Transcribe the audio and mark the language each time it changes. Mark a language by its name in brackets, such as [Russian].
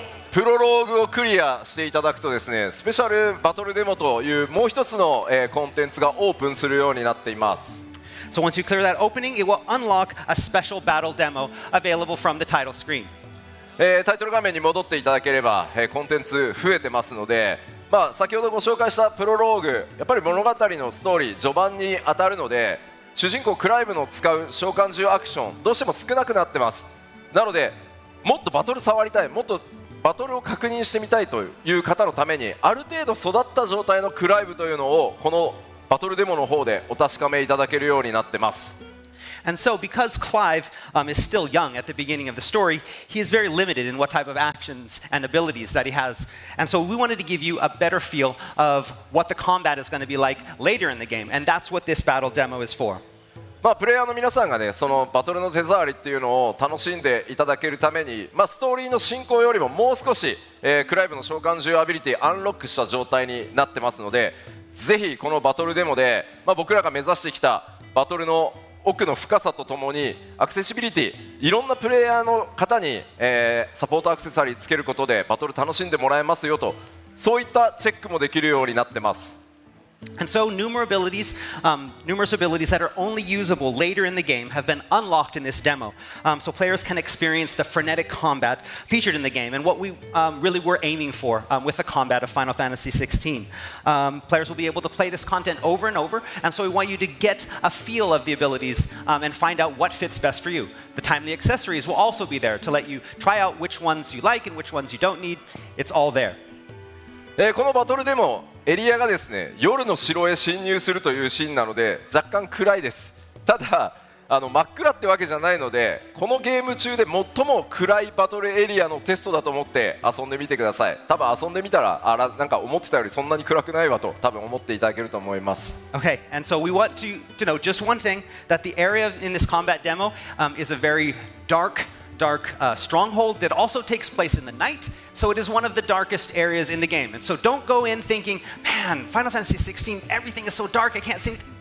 [Japanese] プロローグをクリアしていただくとですね、スペシャルバトルデモというもう一つのコンテンツがオープンするようになっています。 [English] So once you clear that opening, it will unlock a special battle demo available from the title screen. [Japanese] タイトル画面に戻っていただければ、コンテンツ増えてますので、先ほどご紹介したプロローグ、やっぱり物語のストーリー序盤に当たるので、主人公クライブの使う召喚獣アクションどうしても少なくなってます。なのでもっとバトル触りたい、もっとバトルを確認してみたいという方のためにある程度育った状態のクライブというのをこのバトルデモの方でお確かめいただけるようになってます。 [English] And so, because Clive is still young at the beginning of the story, he is very limited in what type of actions and abilities that he has. And so, we wanted to give you a better feel of what the combat is going to be like later in the game. And that's what this battle demo is for. [Japanese] プレイヤーの皆さんがね、そのバトルの手触りっていうのを楽しんでいただけるために、ストーリーの進行よりももう少し、クライブの召喚獣アビリティアンロックした状態になってますので、ぜひこのバトルデモで、僕らが目指してきたバトルの奥の深さとともにアクセシビリティ、いろんなプレイヤーの方に、サポートアクセサリーつけることでバトル楽しんでもらえますよと、そういったチェックもできるようになってます。 [English] And so numerous abilities that are only usable later in the game have been unlocked in this demo. So players can experience the frenetic combat featured in the game and what we really were aiming for with the combat of Final Fantasy XVI. Players will be able to play this content over and over, and so we want you to get a feel of the abilities and find out what fits best for you. The timely accessories will also be there to let you try out which ones you like and which ones you don't need. It's all there. [Japanese] このバトルでもエリアがですね、夜の城へ侵入するというシーンなので若干暗いです。ただ真っ暗ってわけじゃないので、このゲーム中で最も暗いバトルエリアのテストだと思って遊んでみてください。多分遊んでみたらなんか思ってたよりそんなに暗くないわと多分思っていただけると思います。 [English] Okay, and so we want to know just one thing, that the area in this combat demo is a very dark stronghold that also takes place in the night, so it is one of the darkest areas in the game. And so don't go in thinking, man, Final Fantasy XVI, everything is so dark, I can't see anything.